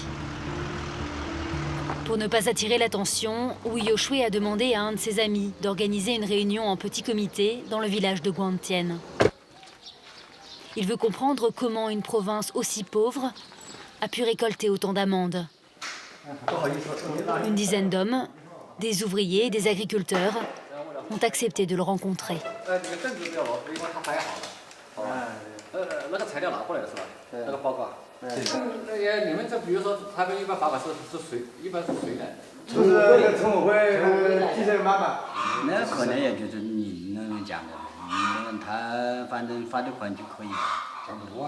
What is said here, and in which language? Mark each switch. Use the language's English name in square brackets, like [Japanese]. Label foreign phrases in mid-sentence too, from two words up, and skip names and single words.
[French] Pour ne pas attirer l'attention, Wu Youshui a demandé à un de ses amis d'organiser une réunion en petit comité dans le village de Guangtian. Il veut comprendre comment une province aussi pauvre a pu récolter autant d'amendes. Une dizaine d'hommes, des ouvriers et des agriculteurs ont accepté de le rencontrer. [Chinese] 你们这比如说，他们一般罚款是谁？一般是谁来？就是村委会计生妈妈。那可能也就是你那种讲的，他反正罚的款就可以了。